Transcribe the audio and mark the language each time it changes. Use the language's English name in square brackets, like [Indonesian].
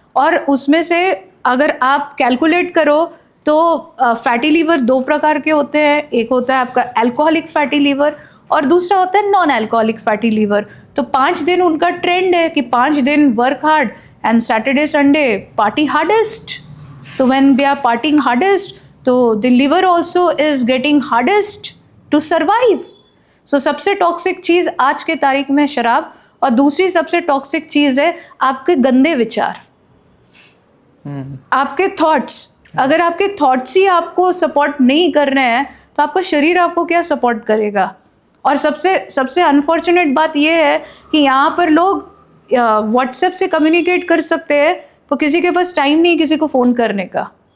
[Hindi] और उसमें से अगर आप कैलकुलेट करो तो फैटी लीवर 2 प्रकार के होते हैं, एक होता है आपका अल्कोहलिक फैटी लीवर और दूसरा होता है नॉन अल्कोहलिक फैटी लीवर। तो 5 दिन उनका ट्रेंड है कि 5 दिन [English] Work hard and Saturday Sunday party hardest. तो when they are partying hardest, तो the liver also is getting hardest to survive. [Hindi] So सबसे टॉक्सिक चीज़ आज के तारीख में शराब, और दूसरी सबसे टॉक्सिक चीज़ है आपके गंदे विचार, आपके थॉट्स। अगर आपके थॉट्स ही आपको सपोर्ट नहीं कर रहे हैं तो आपका शरीर आपको क्या सपोर्ट करेगा। और सबसे अनफॉर्चुनेट बात यह है कि यहाँ पर लोग व्हाट्सएप से कम्युनिकेट कर सकते हैं, तो किसी के पास टाइम नहीं किसी को फ़ोन करने का।